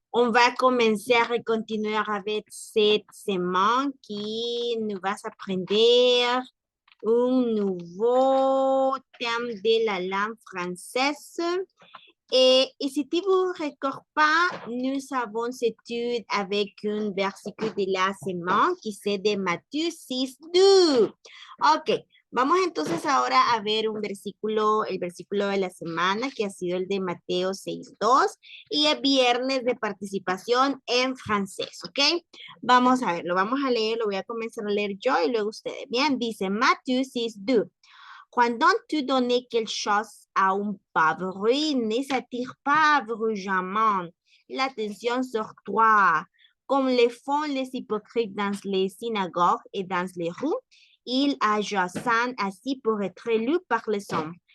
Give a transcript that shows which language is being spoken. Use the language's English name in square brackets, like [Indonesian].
[French] On va commencer à continuer avec cette semaine qui nous va apprendre un nouveau thème de la langue française. Et si tu vous recordes pas, nous avons cette étude avec un versículo de la semaine qui c'est de Matthieu 6:2. [Spanish] Ok, vamos entonces ahora a ver un versículo, el versículo de la semana que ha sido el de Mateo 6:2 y el viernes de participación en francés, ¿ok? Vamos a ver, lo vamos a leer, lo voy a comenzar a leer yo y luego ustedes. Bien, dice Matthieu 6:2. [French] Quand tu donnes quelque chose à un pauvre, ne s'attire pas bruyamment l'attention sur toi, comme le font les hypocrites dans les synagogues et dans les rues. Ils agissent ainsi pour être lus par les hommes.